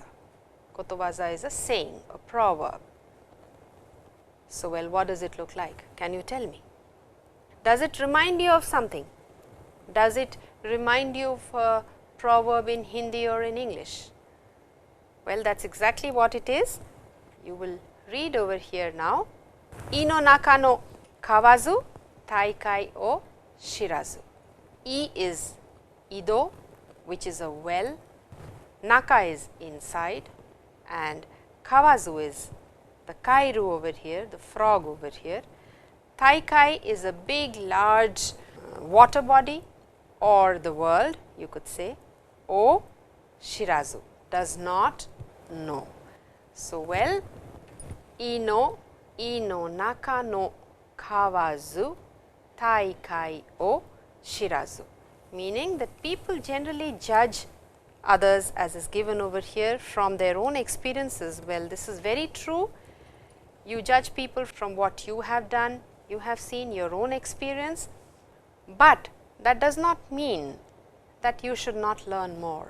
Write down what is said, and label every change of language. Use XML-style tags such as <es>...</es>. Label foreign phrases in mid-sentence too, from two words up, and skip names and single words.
<en>Kotowaza is a saying, a proverb. So, well, what does it look like? Can you tell me? Does it remind you of something? Does it remind you of a proverb in Hindi or in English? Well, that is exactly what it is. You will read over here now.</en> <ja>I no naka no kawazu taikai o shirazu.</ja> <en>I is ido, which is a well, naka is inside, and kawazu is the kairu over here, the frog over here. Taikai is a big large water body or the world, you could say. O shirazu, does not know. So, well,</en> <ja>ino naka no kawazu taikai o shirazu,</ja> <en>meaning that people generally judge others, as is given over here, from their own experiences. Well, this is very true. You judge people from what you have done, you have seen your own experience, but that does not mean that you should not learn more.</en>